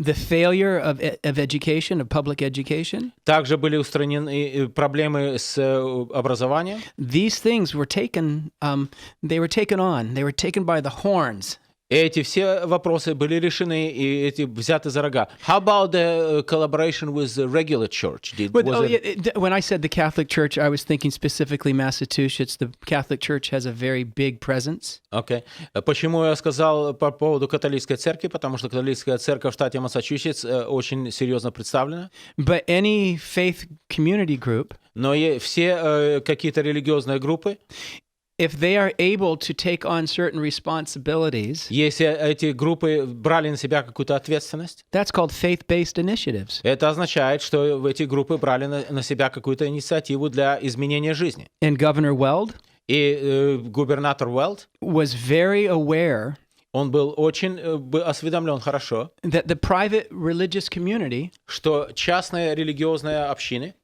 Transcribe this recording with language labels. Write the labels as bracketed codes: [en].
[en] the failure of education, of public education. [ru] Также были устранены проблемы с образованием. [en] These things were taken, they were taken by the horns. [ru] Эти все вопросы были решены и эти взяты за рога. [en] How about the collaboration with the regular church? When I said the Catholic Church, I was thinking specifically Massachusetts. The Catholic Church has a very big presence. Okay. [ru] Почему я сказал по поводу католической церкви? Потому что католическая церковь в штате Массачусетс очень серьезно представлена. [en] But any faith community group, [ru] но все какие-то религиозные группы, [en] if they are able to take on certain responsibilities, [ru] если эти группы брали на себя какую-то ответственность, [en] that's called faith-based initiatives. [ru] это означает, что эти группы брали на себя какую-то инициативу для изменения жизни. [en] And Governor Weld [ru] И губернатор Уэлд [en] was very aware [ru] он был очень осведомлен хорошо, [en] that the private religious community [ru] что частные религиозные общины